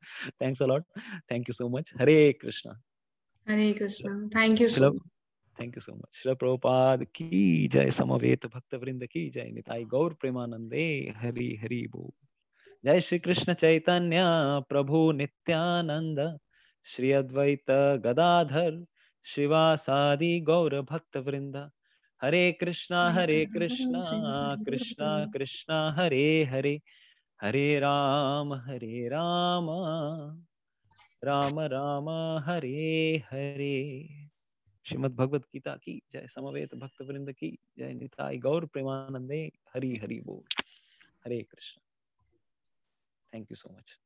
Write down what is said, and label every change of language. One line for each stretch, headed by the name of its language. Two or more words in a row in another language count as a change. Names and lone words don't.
English: Thanks a lot. Thank you so much.
Sanskrit: हरे कृष्ण. हरे कृष्ण.
English: Thank you so much. Thank you so much.
Hindi: श्रील प्रभुपाद की जय, समवेत भक्त वृंद की जय,
Bangla: নিতাই গৌর প্রেমানন্দে, হরি হরি বোল।
Sanskrit: जय श्री कृष्ण चैतन्य प्रभु नित्यानंद, श्री अद्वैत गदाधर श्रीवासादि गौर भक्त वृंद। हरे कृष्णा कृष्णा कृष्णा हरे हरे, हरे राम राम राम हरे हरे।
Hindi: श्रीमद् भगवत गीता की जय, समवेत भक्त वृंद की जय,
Bangla: নিতাই গৌর প্রেমানন্দে, হরি হরি বোল।
Sanskrit: हरे कृष्ण।
English: Thank you so much.